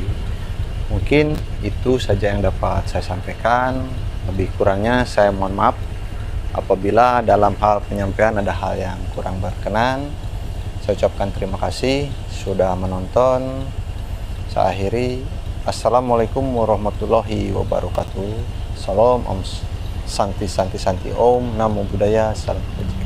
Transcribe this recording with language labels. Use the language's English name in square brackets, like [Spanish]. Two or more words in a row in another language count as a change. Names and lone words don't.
[Indonesian] Mungkin itu saja yang dapat saya sampaikan. Lebih kurangnya saya mohon maaf apabila dalam hal penyampaian ada hal yang kurang berkenan. Saya ucapkan terima kasih sudah menonton. Saya akhiri. [Arabic] Assalamualaikum warahmatullahi wabarakatuh. [Sanskrit] Salam, Om Santi Santi Santi, [Pali] Om Namo Buddhaya, [Indonesian] salam kebajikan.